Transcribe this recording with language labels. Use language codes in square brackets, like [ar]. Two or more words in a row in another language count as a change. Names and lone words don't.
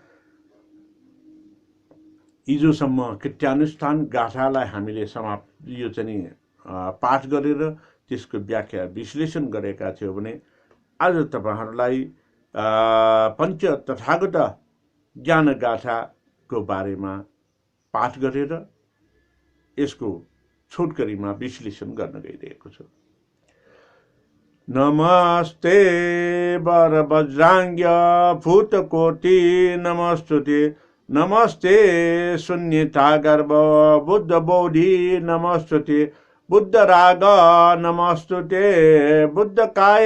[ne] हिजोसम्म कृत्यानुष्ठान गाथालाई हामीले समाप्त यो चाहिँ पाठ गरेर त्यसको व्याख्या विश्लेषण गरेका थियौँ भने आज तपाईहरूलाई पञ्च तथागत ज्ञान गाथाको बारेमा पाठ गरेर यसको छोटकरीमा विश्लेषण गर्न गइरहेको छु। [sa] नमस्ते वरवज्राङ्ग्य भूतकोटि नमस्तुते, नमस्ते शून्यता गर्भ बुद्ध बोधि नमस्तुते, बुद्ध राग नमस्तुते, बुद्ध काय